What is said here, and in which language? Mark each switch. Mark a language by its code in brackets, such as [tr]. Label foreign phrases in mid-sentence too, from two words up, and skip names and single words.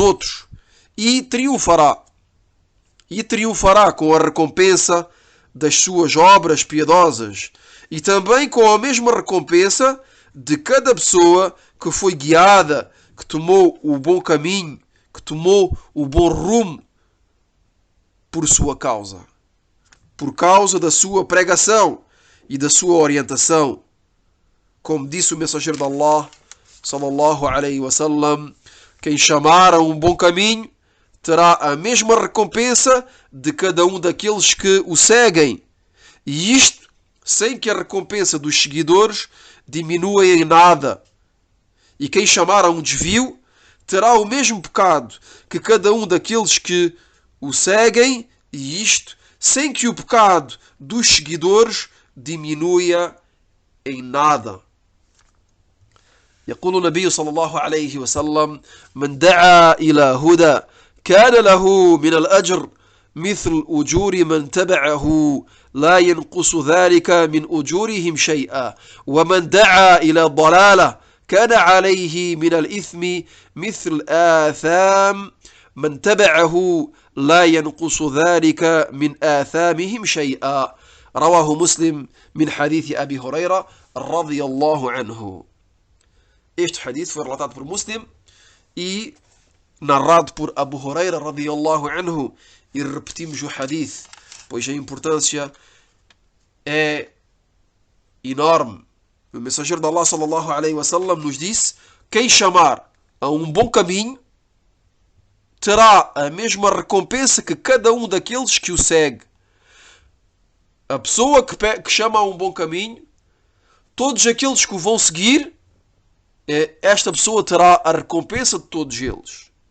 [pt] outros, e triunfará com a recompensa das suas obras piedosas, e também com a mesma recompensa de cada pessoa que foi guiada, que tomou o bom caminho, que tomou o bom rumo por sua causa, por causa da sua pregação e da sua orientação. Como disse o mensageiro de Allah, [ar] صلى الله عليه وسلم, [pt] quem chamar a um bom caminho terá a mesma recompensa de cada um daqueles que o seguem, e isto sem que a recompensa dos seguidores diminua em nada. E quem chamar a um desvio terá o mesmo pecado que cada um daqueles que o seguem, e isto sem que o pecado dos seguidores diminua em nada. [ar] يقول النبي صلى الله عليه وسلم: من دعا إلى هدى كان له من الأجر مثل أجور من تبعه لا ينقص ذلك من أجورهم شيئا ومن دعا إلى ضلالة كان عليه من الإثم مثل آثام من تبعه لا ينقص ذلك من آثامهم شيئا. رواه مسلم من حديث أبي هريرة رضي الله عنه. [pt] Este hadith foi relatado por Muslim e narrado por Abu Huraira [ar] رضي الله عنه. [pt] E repetimos o hadith, pois a importância é enorme. O mensageiro de Allah [ar] صلى الله عليه وسلم [pt] nos disse: quem chamar a um bom caminho terá a mesma recompensa que cada um daqueles que o segue. A pessoa que chama a um bom caminho, todos aqueles que o vão seguir, esta pessoa terá a recompensa de todos eles.